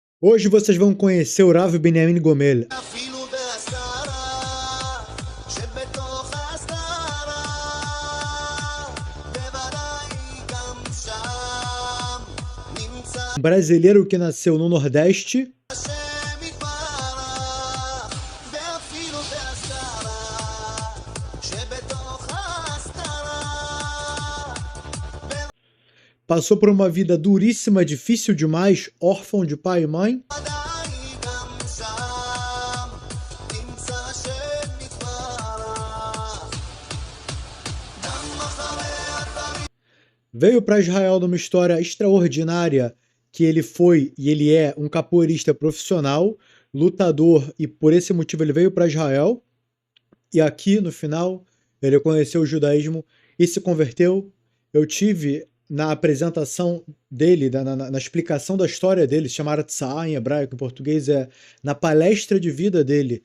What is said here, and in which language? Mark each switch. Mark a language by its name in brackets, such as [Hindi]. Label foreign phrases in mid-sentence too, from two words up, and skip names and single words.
[Portuguese] Hoje vocês vão conhecer o Rav Binyamin Gomel. [Hebrew] אפילו בהסתרה, שבתוך ההסתרה, בוודאי גם שם נמצא [Portuguese] Um brasileiro que nasceu no Nordeste, [Hebrew] השם יתברך, ואפילו בהסתרה, שבתוך ההסתרה, [Portuguese] passou por uma vida duríssima, difícil demais, órfão de pai e mãe, [Hebrew] בוודאי גם שם נמצא השם יתברך, גם אחרי הדברים [Portuguese] veio para Israel numa história extraordinária que ele foi e ele é um capoeirista profissional, lutador, e por esse motivo ele veio para Israel. E aqui no final ele conheceu o judaísmo e se converteu. Eu tive na apresentação dele, na explicação da história dele, se chama Artzah em hebraico, em português é na palestra de vida dele.